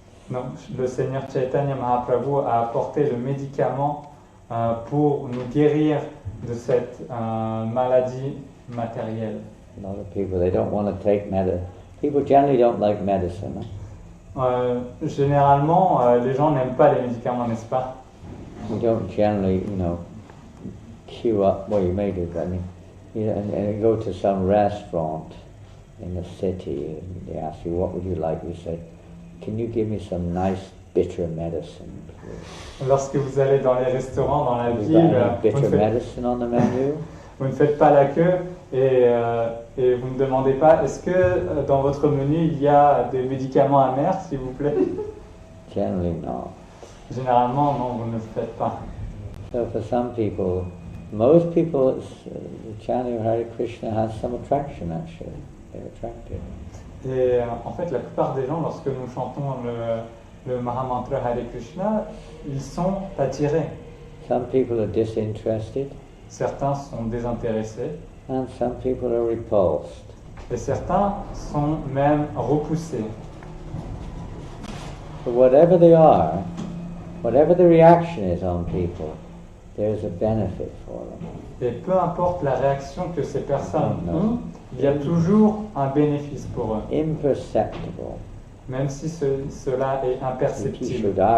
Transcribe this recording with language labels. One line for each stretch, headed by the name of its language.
French: Donc, le Seigneur Chaitanya Mahaprabhu a apporté le médicament pour nous guérir de cette maladie matérielle.
English: A lot of people, they don't want to take medicine. People generally don't like medicine.
French: Généralement, les gens n'aiment pas les médicaments, n'est-ce pas?
English: You don't generally, queue up. Well, you may do, but I mean, and you go to some restaurant in the city, and they ask you, what would you like? You say, can you give me some nice bitter medicine, please?
French: Lorsque vous allez dans les restaurants, dans la
English: Have you
French: ville,
English: got any bitter medicine on the menu?
French: Vous ne faites pas la queue et vous ne demandez pas, est-ce que dans votre menu il y a des médicaments amers, s'il vous plaît?
English: Generally not.
French: Généralement, non, vous ne le faites pas.
English: So for some people, most people, the chanting of Hare Krishna has some attraction actually. They're attracted.
French: Et en fait, la plupart des gens, lorsque nous chantons le Mahamantra Hare Krishna, ils sont attirés.
English: Some people are disinterested.
French: Certains sont désintéressés.
English: And some people are repulsed.
French: Et certains sont même repoussés.
English: But whatever they are, whatever the reaction is on people, there's a benefit for them.
French: Et peu importe la réaction que ces personnes ont, il y a toujours un bénéfice pour eux.
English: Imperceptible.
French: Même si cela est imperceptible.